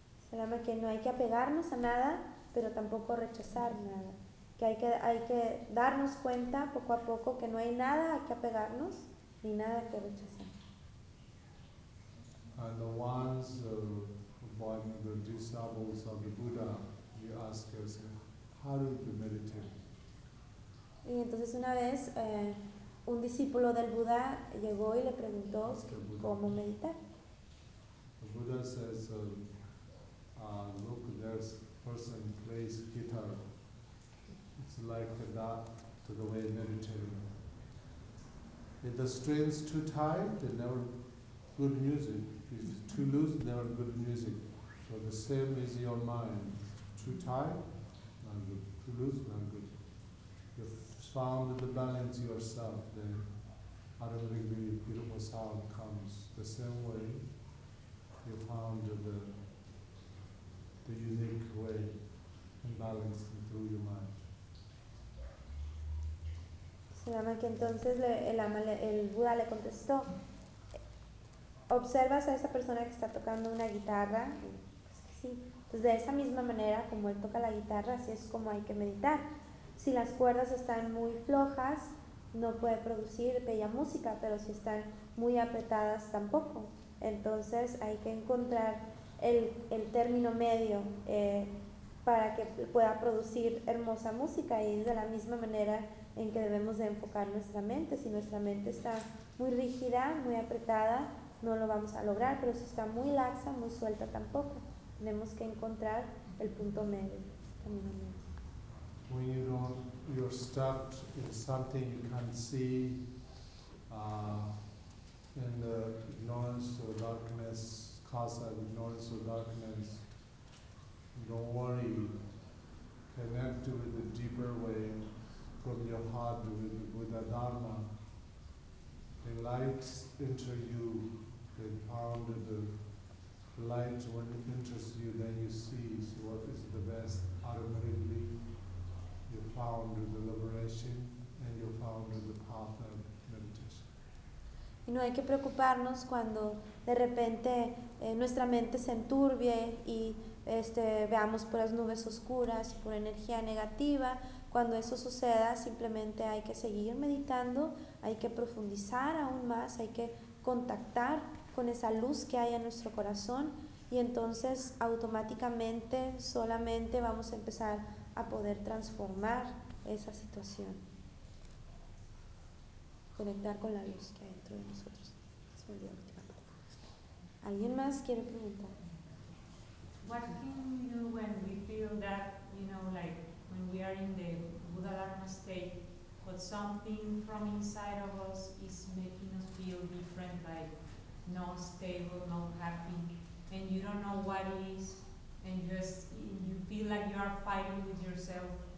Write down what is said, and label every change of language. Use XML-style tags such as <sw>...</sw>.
<es>Se llama que no hay que apegarnos a nada, pero tampoco rechazar nada. Que hay que darnos cuenta poco a poco que no hay nada a que apegarnos ni nada que rechazar.</es> <en>And the ones one of the disciples of the Buddha, he asked us, how do you meditate?</en> <es>Y entonces una vez un discípulo del Buda llegó y le preguntó cómo meditar.</es> <en>The Buddha says, look, there's person plays guitar. It's like that to the way meditating. If the strings too tight, then never good music. If it's too loose, there are good music. So the same is your mind. Too tight, not good. Too loose, not good. You found the balance yourself, then automatically a beautiful sound comes. The same way you found the unique way and balance through your mind.</en> <es>Se llama que entonces el Buda le contestó. Observas a esa persona que está tocando una guitarra, pues que sí. Entonces de esa misma manera como él toca la guitarra, así es como hay que meditar. Si las cuerdas están muy flojas, no puede producir bella música, pero si están muy apretadas tampoco. Entonces hay que encontrar el término medio para que pueda producir hermosa música, y es de la misma manera en que debemos de enfocar nuestra mente. Si nuestra mente está muy rígida, muy apretada, no lo vamos a lograr, pero si está muy laxa, muy suelta tampoco. Tenemos que encontrar el punto medio.</es> <en>When you don't, you're stuck in something you can't see, in the ignorance or darkness, cause of ignorance or darkness, don't worry. Connect with the deeper way from your heart with the Buddha Dharma. The light enters you. They found the light when it interests you, then you see what is the best. Automatically, you found the liberation and you found the path of meditation.</en> <es>Y no hay que preocuparnos cuando de repente nuestra mente se enturbie y veamos puras nubes oscuras, por energía negativa. Cuando eso suceda, simplemente hay que seguir meditando, hay que profundizar aún más, hay que contactar con esa luz que hay en nuestro corazón, y entonces automáticamente solamente vamos a empezar a poder transformar esa situación, conectar con la luz que hay dentro de nosotros. ¿Alguien más quiere preguntar?</es> <en>What can we do when we feel that, you know, like when we are in the Buddha Dharma state, but something from inside of us is making us feel different, like not stable, not happy, and you don't know what it is, and just you feel like you are fighting with yourself,</en>